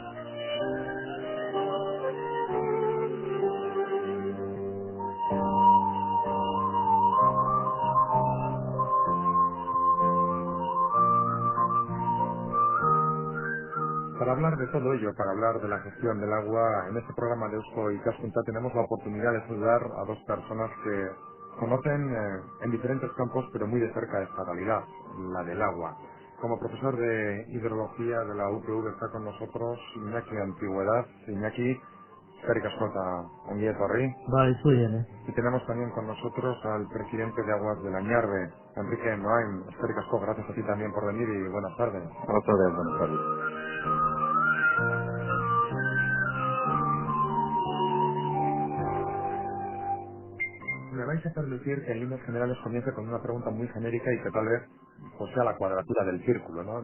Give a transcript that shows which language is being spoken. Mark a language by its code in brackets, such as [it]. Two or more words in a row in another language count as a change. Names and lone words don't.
[es] Para hablar de todo ello, para hablar de la gestión del agua, en este programa de Eusko y Kaskuntza tenemos la oportunidad de saludar a dos personas que conocen en diferentes campos, pero muy de cerca esta realidad, la del agua. Como profesor de hidrología de la UPV está con nosotros Iñaki Antigüedad. [eu] Iñaki, eskerrik asko eta ongi etorri. [es] Vale, estoy bien, Y tenemos también con nosotros al presidente de Aguas de la Ñarbe, Enrique Noain. [eu] Eskerrik asko, [es] gracias a ti también por venir y buenas tardes. Otra vez, buenas tardes. Me vais a permitir que en líneas generales comience con una pregunta muy genérica y que tal vez pues sea la cuadratura del círculo, ¿no?